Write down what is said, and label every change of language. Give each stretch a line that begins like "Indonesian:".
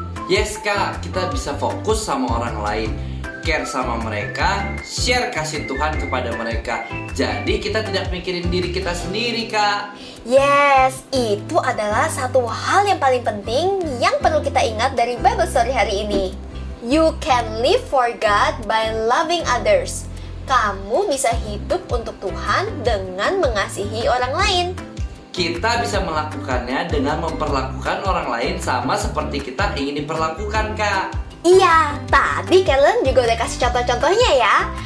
Indonesian: Yes kak, kita bisa fokus sama orang lain, care sama mereka, share kasih Tuhan kepada mereka. Jadi kita tidak mikirin diri kita sendiri kak. Yes, itu adalah satu hal yang paling penting yang perlu kita ingat dari Bible Story hari ini.
English: You can live for God by loving others.
Indonesian: Kamu bisa hidup untuk Tuhan dengan mengasihi orang lain. Kita bisa melakukannya dengan memperlakukan orang lain sama seperti kita ingin diperlakukan kak. Iya, tadi Kellen juga udah kasih contoh-contohnya ya.